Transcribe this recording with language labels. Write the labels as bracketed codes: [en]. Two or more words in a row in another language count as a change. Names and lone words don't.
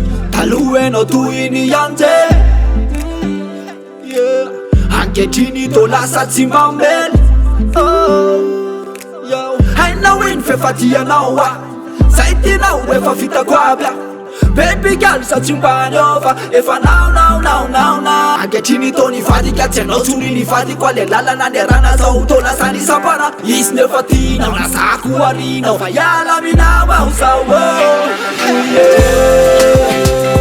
[mg] Taloha ianao toy ny anjely. Yeah. Ankehitriny toa lasa tsy mamely. Oh. Yo. Hainao iny fefadianao a. Zay tianao efa vitako aby a. [en] Baby girl, [mg] sa tsy mba niova. Efa nao, nao, nao, nao, nao. Ankehitriny toa nivadika, tsy hainao tsony nivadiko. Ale lalana niarana zao toa lasa nisapana. Izy nefa tianao, na za koa arinao. Fa hiala aminao aho zao, oh. Yeah.